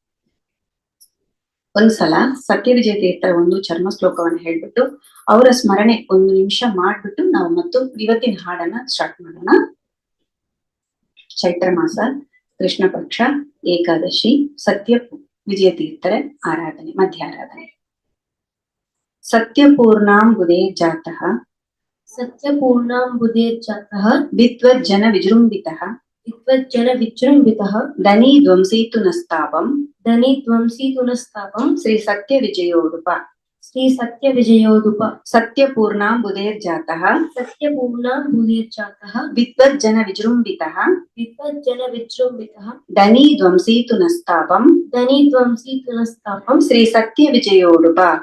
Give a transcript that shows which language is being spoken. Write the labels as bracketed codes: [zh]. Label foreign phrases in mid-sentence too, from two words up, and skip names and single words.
[kn] ಒಂದ್ಸಲ ಸತ್ಯ ವಿಜಯ ತೀರ್ಥರ ಒಂದು ಚರ್ಮ ಶ್ಲೋಕವನ್ನ ಹೇಳ್ಬಿಟ್ಟು ಅವರ ಸ್ಮರಣೆ 1 ನಿಮಿಷ ಮಾಡ್ಬಿಟ್ಟು ನಾವು ಮತ್ತು ಇವತ್ತಿನ ಹಾಡನ್ನ ಸ್ಟಾರ್ಟ್ ಮಾಡೋಣ. ಚೈತ್ರ ಮಾಸ ಕೃಷ್ಣ ಪಕ್ಷ ಏಕಾದಶಿ ಸತ್ಯ ವಿಜಯ ತೀರ್ಥರ ಆರಾಧನೆ, ಮಧ್ಯಾರಾಧನೆ. [sa] ಸತ್ಯಪೂರ್ಣಾಂಬುದೇ ಜಾತಃ ವಿದ್ವಜ್ಜನ ವಿಜೃಂಭಿತಃ ಧನಿ ಧ್ವಂಸೀತು ನಸ್ತಾಪಂ ಶ್ರೀ ಸತ್ಯ ವಿಜಯೋಡುಪ. ಸತ್ಯಪೂರ್ಣಾಂಬುದೇರ್ಜಾತಃ ವಿದ್ವಜ್ಜನ ವಿಜೃಂಭಿತಃ ಧನಿ ಧ್ವಂಸೀತು ನಸ್ತಾಪಂ ಶ್ರೀ ಸತ್ಯ ವಿಜಯೋಡುಪ.